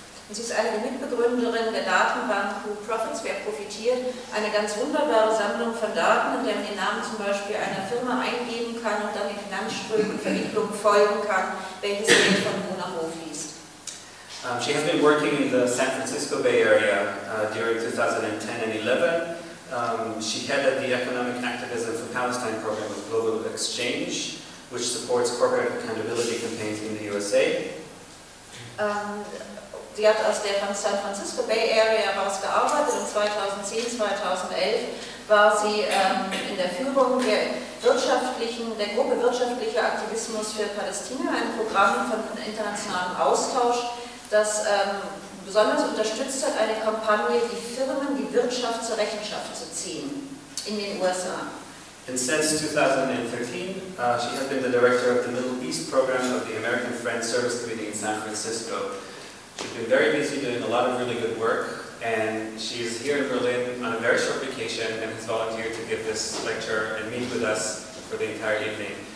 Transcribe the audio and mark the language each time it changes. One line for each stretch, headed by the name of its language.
German: Sie ist eine Mitbegründerin der Datenbank Who Profits, wer profitiert, eine ganz wunderbare Sammlung von Daten, in der man den Namen zum Beispiel einer Firma eingeben kann und dann die Finanzströme und Verwicklungen folgen kann, welches Geld von wo nach wo fließt.
English: She has been working in the San Francisco Bay Area during 2010 and 11. She headed the Economic Activism for Palestine program of Global Exchange, which supports corporate accountability campaigns in the USA.
German: Sie hat aus der San Francisco Bay Area heraus gearbeitet und 2010, 2011 war sie in der Führung der Gruppe Wirtschaftlicher Aktivismus für Palästina, ein Programm von internationalem Austausch, das besonders unterstützt hat, eine Kampagne, die Firmen, die Wirtschaft zur Rechenschaft zu ziehen in den USA.
English: And since 2013, she has been the director of the Middle East Program of the American Friends Service Committee in San Francisco. She's been very busy doing a lot of really good work, and she is here in Berlin on a very short vacation and has volunteered to give this lecture and meet with us for the entire evening.